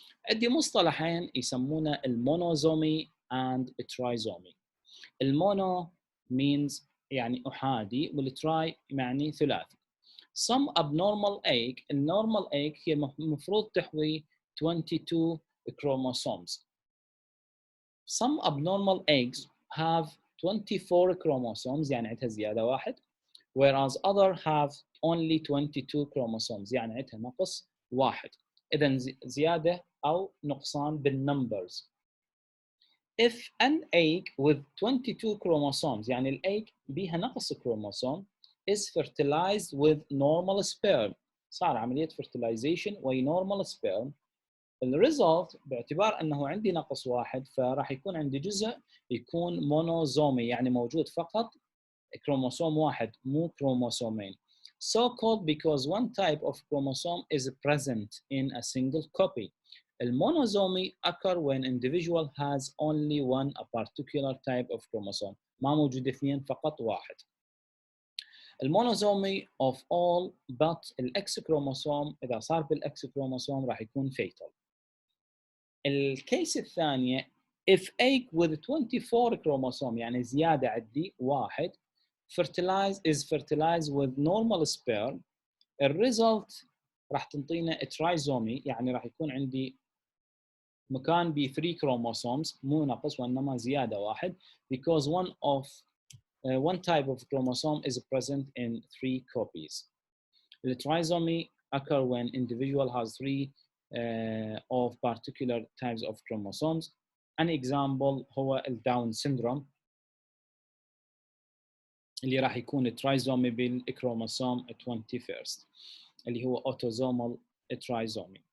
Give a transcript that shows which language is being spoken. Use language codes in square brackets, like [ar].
[ar] عندي مصطلحين يسمونه المونوزومي and الترايزومي. المونو means يعني احادي والتراي يعني ثلاثي. [en] Some abnormal egg النورمال egg [ar] هي المفروض تحوي [en] 22 chromosomes. Some abnormal eggs have 24 chromosomes [ar] يعني عندها زيادة واحد [en] whereas other have only 22 chromosomes [ar] يعني عندها نقص واحد. إذن زيادة أو نقصان بالنمبرز. [en] If an egg with 22 chromosomes [ar] يعني الأيج بيها نقص كروموسوم [en] is fertilized with normal sperm [ar] صار عملية fertilization وهي normal sperm الريزلت باعتبار أنه عندي نقص واحد فراح يكون عندي جزء يكون مونوزومي يعني موجود فقط كروموسوم واحد مو كروموسومين. [en] So called because one type of chromosome is present in a single copy. المونوزومي occur when individual has only one a particular type of chromosome. [ar] ما موجود اثنين فقط واحد. المونوزومي [en] of all but [ar] الإكس كروموسوم إذا صار بالإكس كروموسوم راح يكون fatal. الكيس الثانية [en] if egg with 24 chromosome [ar] يعني زيادة عندي واحد [en] fertilized with normal sperm [ar] الريزلت راح تنطينا ترايزومي يعني راح يكون عندي مكان ب 3 chromosomes مو نقص وانما زياده واحد [en] because one type of chromosome is present in 3 copies. The trisomy occur when individual has 3 of particular types of chromosomes. An example [ar] هو الداون syndrome اللي راح يكون ترايزومي بالكروموسوم 21 اللي هو autosomal trisomy.